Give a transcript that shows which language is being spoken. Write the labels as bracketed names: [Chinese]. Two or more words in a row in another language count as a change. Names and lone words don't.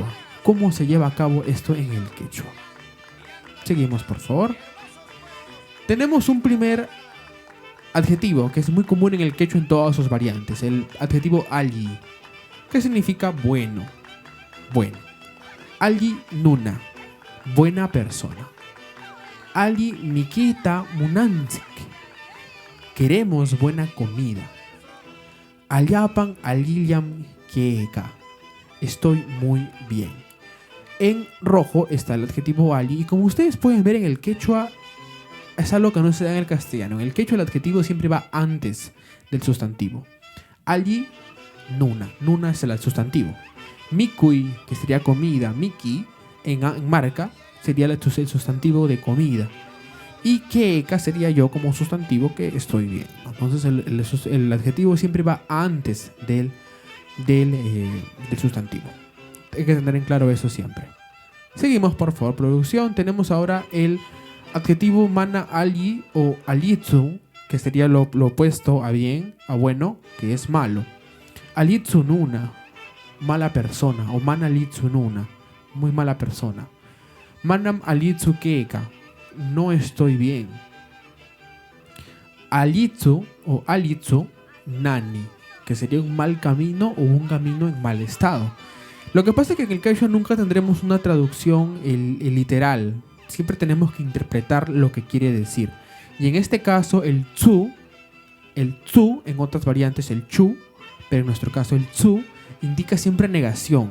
[Spanish] ¿Cómo se lleva a cabo esto en el quechua? Seguimos, por favor. Tenemos un primer adjetivo que es muy común en el quechua en todas sus variantes, el adjetivo alli, que significa bueno. Bueno. [Quechua] Alli nuna, [Spanish] buena persona. [Quechua] Alli nikita munanzik, [Spanish] queremos buena comida. [Quechua] Allapan allillam keeka, [Spanish] estoy muy bien. En rojo está el adjetivo alli, y como ustedes pueden ver en el quechua es algo que no se da en el castellano. En el quechua el adjetivo siempre va antes del sustantivo. [Quechua] Alli nuna, [Spanish] nuna es el sustantivo. Mikui, que sería comida, miki, en Marca, sería el sustantivo de comida. Y keeka sería yo como sustantivo que estoy bien. Entonces el adjetivo siempre va antes del sustantivo. Hay que tener en claro eso siempre. Seguimos, por favor, producción. Tenemos ahora el adjetivo [Quechua] mana alli [Spanish] o alitsu, que sería lo opuesto a bien, a bueno, que es malo. Alitsu nuna, mala persona, o mana litsu nuna, muy mala persona. Manam alitsu keka, no estoy bien. [Quechua] Alitsu o alitsu nani, [Spanish] que sería un mal camino o un camino en mal estado. Lo que pasa es que en el quechua nunca tendremos una traducción el literal. Siempre tenemos que interpretar lo que quiere decir. Y en este caso el tsu, en otras variantes el chu, pero en nuestro caso el tsu, indica siempre negación.